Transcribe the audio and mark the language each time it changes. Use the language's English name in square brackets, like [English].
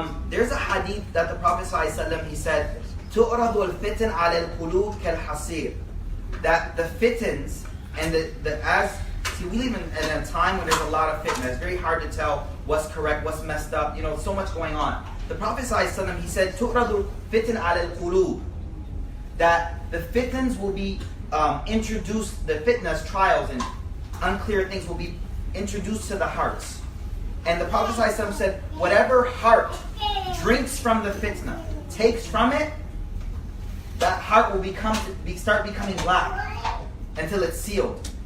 [English] There's a hadith that the Prophet ﷺ, he said, [Arabic] تُعْرَضُ الْفِتَنْ عَلَى الْقُلُوبِ كَالْحَصِيرِ. [English] That the fitans and see, we live in a time when there's a lot of fitna. It's very hard to tell what's correct, what's messed up. You know, so much going on. The Prophet ﷺ, he said, [Arabic] تُعْرَضُ الْفِتَنْ عَلَى الْقُلُوبِ. [English] That the fitans will be introduced, the fitnas, trials, and unclear things will be introduced to the hearts. And the Prophet ﷺ said, whatever heart drinks from the fitna, takes from it, that heart will start becoming black until it's sealed.